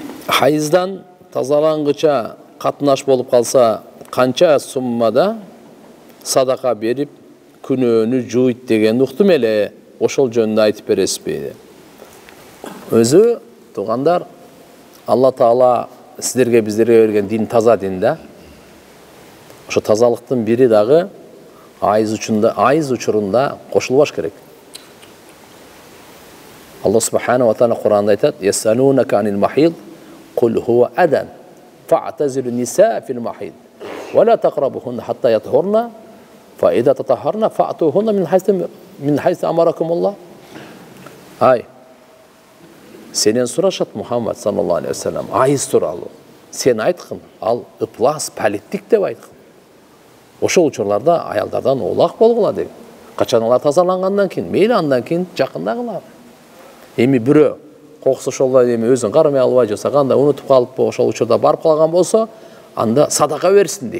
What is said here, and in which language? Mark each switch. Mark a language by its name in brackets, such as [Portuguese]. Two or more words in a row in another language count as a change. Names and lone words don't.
[Kyrgyz] Hayızdan тазалангыча катнаш болуп калса, канча суммада садака берип күнөөнү жуйт деген уктум эле. Ошол жөнүндө айтып бересизби? Өзү туугандар, Алла Таала сиздерге биздерге берген дин таза дин да. Ошо тазалыктын бири дагы айыз учурунда кошулбаш керек. [Arabic] الله سبحانه وتعالى [Kyrgyz] Кур'анда айтат: [Arabic] "يسألونك عن المحيض قل هو أذى فاعتزلوا النساء في المحيض ولا تقربوهن حتى يطهرن فإذا تطهرن فأتوهن من حيث أمركم الله." [Kyrgyz] Ай, сенен сурашат Мухаммад [Arabic] صلى الله عليه وسلم [Kyrgyz] айыз тууралуу. Сен айткын, ал ыплас, палеттик деп айткын. Ошол учурларда аялдардан оолак болгула деген. Качан алар тазалангандан кийин, мейли андан кийин жакындагыла. Эми бирөө кокус ошолой эми өзүн кармай албай жасаганда унутуп калыппы, ошол учурда барып калган болсо, анда садака берсин дейт.